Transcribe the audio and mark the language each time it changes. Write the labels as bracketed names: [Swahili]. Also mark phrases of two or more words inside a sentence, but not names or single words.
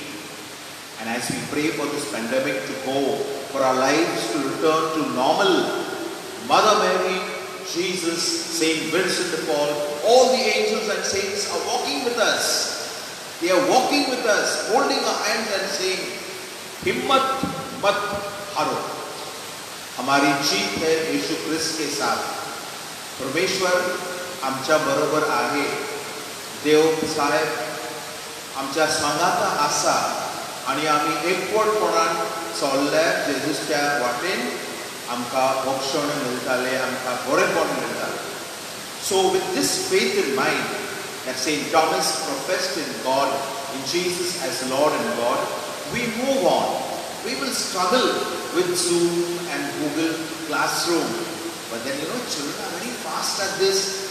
[English] And as we pray for this pandemic to go, for our lives to return to normal, Mother Mary, Jesus, Saint Vincent de Paul, all the angels and saints are walking with us. They are walking with us, holding our hands and saying, [Hindi] हिम्मत मत हारो. हमारी जीत है यीशु ख्रिस्त के साथ. [Marathi] परमेश्वर आमच्या बरोबर आहे. [Konkani] देव साहेब आमच्या सांगाता आसा आणि आम्ही एकवटपणान चल्ल्यार जेजूच्या वाटेन आमकां मोक्षण मेळटालें, आमकां बरेपण मेळटालें. [English] So with this faith in mind, that St. Thomas professed in God, in Jesus as Lord and God, we move on. We will struggle with Zoom and Google Classroom. But then children are very fast at this.